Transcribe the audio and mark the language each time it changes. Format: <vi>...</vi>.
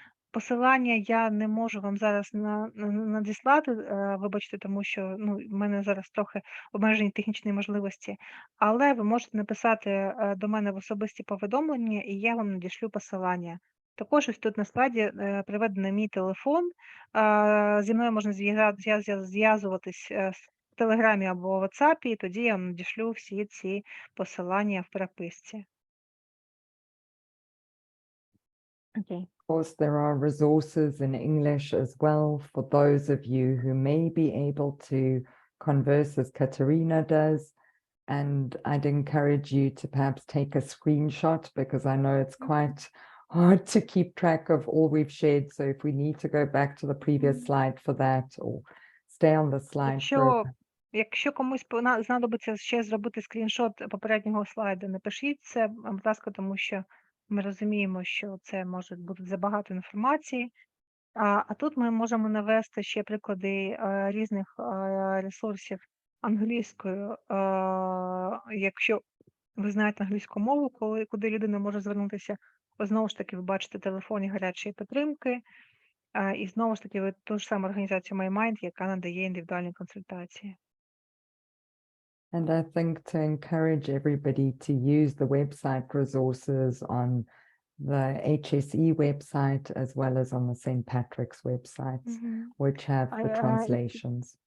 <uk>Посилання я не можу вам зараз надіслати, вибачте, тому що в мене зараз трохи обмежені технічні можливості, але ви можете написати до мене в особисті повідомлення, і я вам надішлю посилання. Також ось тут на слайді приведений мій телефон. Зі мною можна зв'язуватись в Телеграмі або в WhatsApp, і тоді я вам надішлю всі ці посилання в переписці.</uk> <en>Okay. Of course, there are resources in English as well for those of you who may be able to converse as Katerina does. And I'd encourage you to perhaps take a screenshot because I know it's quite hard to keep track of all we've shared. So if we need to go back to the previous slide for that or stay on the slide for</en> <uk>Якщо комусь знадобиться ще зробити скріншот попереднього слайду, напишіть це, будь ласка, тому що ми розуміємо, що це може бути забагато інформації. А тут ми можемо навести ще приклади різних ресурсів англійською. Якщо ви знаєте англійську мову, куди людина може звернутися, знову ж таки, ви бачите телефоні гарячої підтримки, і знову ж таки, ви ту ж саму організацію MyMind, яка надає індивідуальні консультації.</uk> <en>And I think to encourage everybody to use the website resources on the HSE website as well as on the St. Patrick's websites, which have the translations.</en>